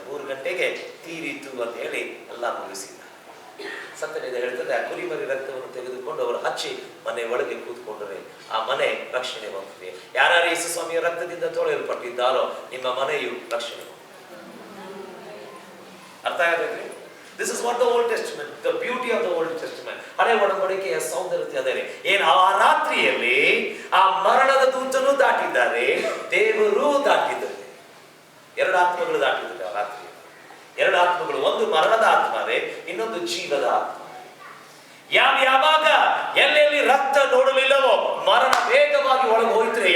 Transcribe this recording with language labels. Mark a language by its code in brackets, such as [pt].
[kn] 3 ಗಂಟೆಗೆ ತೀರಿತು ಅಂತ ಹೇಳಿ ಎಲ್ಲ ಮುಗಿಸಿದ. ಸತ್ಯವೇದ ಹೇಳ್ತದೆ, ಆ ಕುರಿಮರಿ ರಕ್ತವನ್ನು ತೆಗೆದುಕೊಂಡು ಅವರು ಹಚ್ಚಿ ಮನೆ ಒಳಗೆ ಕೂತ್ಕೊಂಡರೆ ಆ ಮನೆ ರಕ್ಷಣೆ ಹೊಂದಿದೆ. ಯಾರ್ಯಾರು ಯೇಸು ಸ್ವಾಮಿಯ ರಕ್ತದಿಂದ ತೊಳೆಯಲ್ಪಟ್ಟಿದ್ದಾರೋ ನಿಮ್ಮ ಮನೆಯು ರಕ್ಷಣೆ ಹೊಂದಿದೆ. ಅರ್ಥ ಆಗಬೇಕ್ರಿ? [en] This is what the Old Testament, the beauty of the Old Testament. [kn] ಹಳೆ ಒಡಂಬಡಿಕೆಯ ಸೌಂದರ್ಯ ಅದೇ. ಏನು ಆ ರಾತ್ರಿಯಲ್ಲಿ ಆ ಮರಣದ ದೂತನು ದಾಟಿದ್ದಾರೆ, ದೇವರು ದಾಟಿದ್ದಾರೆ. 2 ಆತ್ಮಗಳು ದಾಟಿದ್ದಾರೆ ಆ ರಾತ್ರಿ. 2 ಆತ್ಮಗಳು, ಒಂದು ಮರಣದ ಆತ್ಮವೇ, ಇನ್ನೊಂದು ಜೀವದ ಆತ್ಮ. ಯಾವಾಗ ಎಲ್ಲೆಲ್ಲಿ ರಕ್ತ ನೋಡಲಿಲ್ಲವೋ ಮರಣ ವೇಗವಾಗಿ ಒಳಗೆ ಹೋಯ್ತಾರೆ.